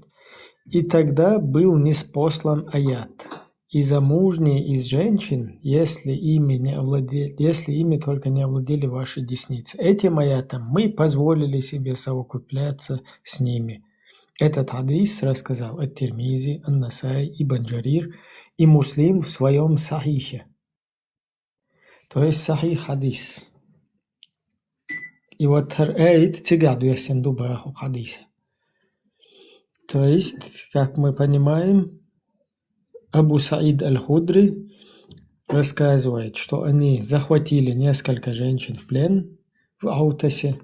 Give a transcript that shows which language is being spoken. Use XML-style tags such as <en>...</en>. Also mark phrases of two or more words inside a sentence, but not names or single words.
<ru>И тогда был ниспослан аят: и замужние из женщин, если ими только не овладели ваши десницы. Этим аятом мы позволили себе совокупляться с ними. Этот хадис рассказал ат-Тирмизи, ан-Насаи, Ибн Джарир и Муслим в своем сахихе. То есть сахих хадис. И вот аят тигаду ясен дубаху хадиса. То есть, как мы понимаем, Абу Саид Аль-Худри рассказывает, что они захватили несколько женщин в плен в Аутасе.</ru>